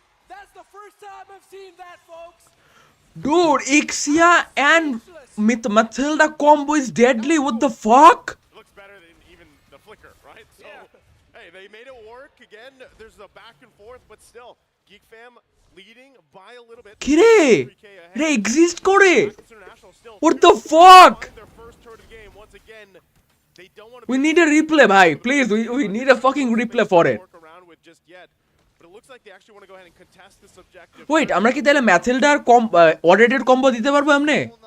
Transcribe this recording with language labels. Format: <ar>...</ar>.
<en>That's the first time I've seen that, folks. Dude, Ixia and Matilda combo is deadly. What the fuck? It looks better than even the flicker, right? So, hey, they made it work. Again, there's a back and forth, but still, Geek Fam leading by a little bit.</en> <bn>কিরে এটা exist করে?</bn> <en>What the fuck? Their first turn of the game once again. They don't want to. We need a replay, bhai. Please, we need a fucking replay for it. But it looks like they actually want to go ahead and contest this objective.</en> <bn>Wait, আমরা কি তাহলে ম্যাথিল্ডার অডেটেড combo দিতে পারবো এমনি?</bn>